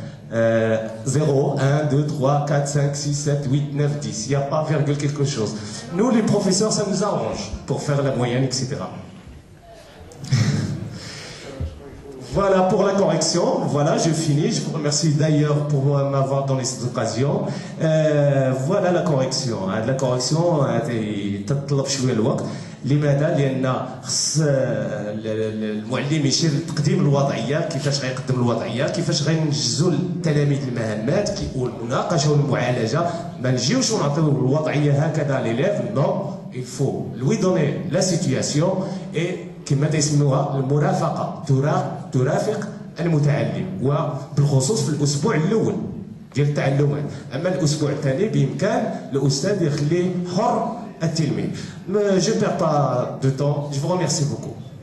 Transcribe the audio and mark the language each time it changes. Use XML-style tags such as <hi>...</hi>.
<fr>0, 1, 2, 3, 4, 5, 6, 7, 8, 9, 10. Il n'y a pas virgule quelque chose. Nous, les professeurs, ça nous arrange pour faire la moyenne, etc. Voilà pour la correction. Voilà, je finis. Je vous remercie d'ailleurs pour m'avoir donné cette occasion. Voilà la correction.</fr> <ar>La correction, تطلب شوية الوقت. لماذا؟ لأن خص المعلم يشير لتقديم الوضعية، كيفاش غيقدم الوضعية، كيفاش غينجزوا التلاميذ المهمات، والمناقشة والمعالجة. ما نجيوش ونعطيو الوضعية هكذا لليف. نو، il faut lui donner la situation et كما تسموها المرافقة، ترافق المتعلم، وبالخصوص في الأسبوع الأول ديال التعلمات.</ar> <fr>أما الأسبوع الثاني بإمكان الأستاذ يخليه حر التلميذ. Je ne perds pas de temps. Je vous remercie beaucoup.</fr>